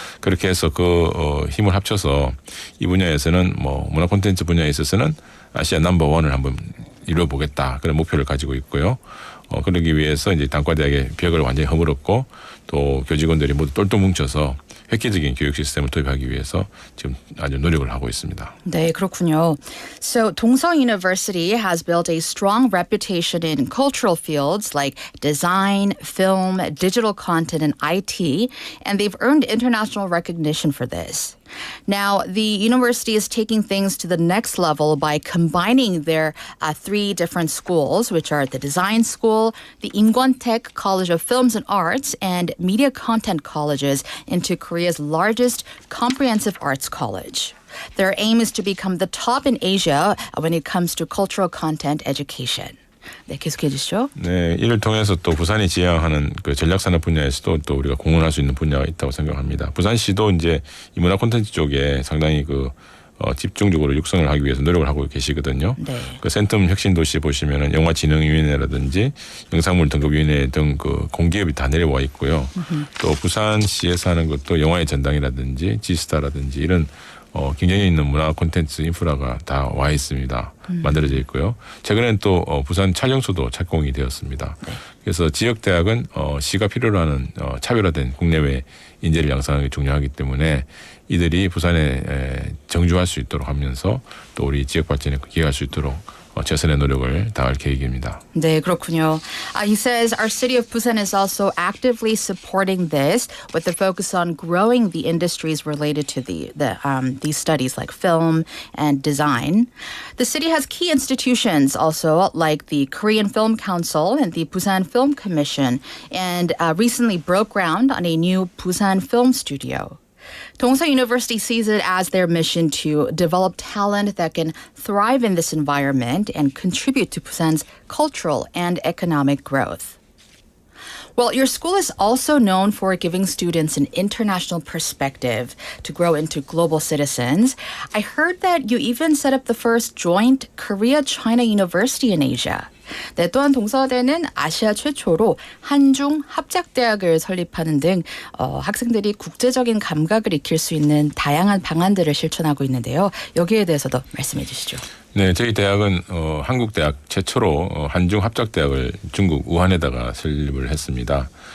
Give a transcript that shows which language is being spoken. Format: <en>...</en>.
<ko>그렇게 해서 그 힘을 합쳐서 이 분야에서는 뭐 문화 콘텐츠 분야에 있어서는 아시아 넘버원을 한번 이뤄보겠다 그런 목표를 가지고 있고요. 그러기 위해서 이제 단과대학의 벽을 완전히 허물었고 또 교직원들이 모두 똘똘 뭉쳐서 획기적인 교육 시스템을 도입하기 위해서 지금 아주 노력을 하고 있습니다. 네, 그렇군요.</ko> <en>So Dongsa University has built a strong reputation in cultural fields like design, film, digital content, and IT, and they've earned international recognition for this. Now, the university is taking things to the next level by combining their three different schools, which are the Design School, the Inkwon-taek College of Films and Arts, and Media Content Colleges into Korea's largest comprehensive arts college. Their aim is to become the top in Asia when it comes to cultural content education.</en> <ko>네, 계속해 주시죠. 네, 이를 통해서 또 부산이 지향하는 그 전략산업 분야에서도 또 우리가 공헌할 수 있는 분야가 있다고 생각합니다. 부산시도 이제 이 문화 콘텐츠 쪽에 상당히 그 집중적으로 육성을 하기 위해서 노력을 하고 계시거든요. 네. 그 센텀 혁신도시 보시면은 영화진흥위원회라든지 영상물 등급위원회 등 그 공기업이 다 내려와 있고요. 또 부산시에서 하는 것도 영화의 전당이라든지 지스타라든지 이런 경쟁력 있는 문화 콘텐츠 인프라가 다 와 있습니다. 만들어져 있고요. 최근에는 또 부산 촬영소도 착공이 되었습니다. 그래서 지역 대학은 시가 필요로 하는 차별화된 국내외 인재를 양성하는 게 중요하기 때문에 이들이 부산에 정주할 수 있도록 하면서 또 우리 지역 발전에 기여할 수 있도록 최선의 노력을 다할 계획입니다. 네, 그렇군요.</ko> <en>He says our city of Busan is also actively supporting this with the focus on growing the industries related to these studies like film and design. The city has key institutions also like the Korean Film Council and the Busan Film Commission and recently broke ground on a new Busan film studio. Dongsa University sees it as their mission to develop talent that can thrive in this environment and contribute to Busan's cultural and economic growth. Well, your school is also known for giving students an international perspective to grow into global citizens. I heard that you even set up the first joint Korea-China University in Asia.</en> <ko>네, 또한 동서대는 아시아 최초로 한중 합작대학을 설립하는 등 학생들이 국제적인 감각을 익힐 수 있는 다양한 방안들을 실천하고 있는데요. 여기에 대해서도 말씀해 주시죠. 네, 저희 대학은 한국 대학 최초로 한중 합작대학을 중국 우한에다가 설립을 했습니다.</ko>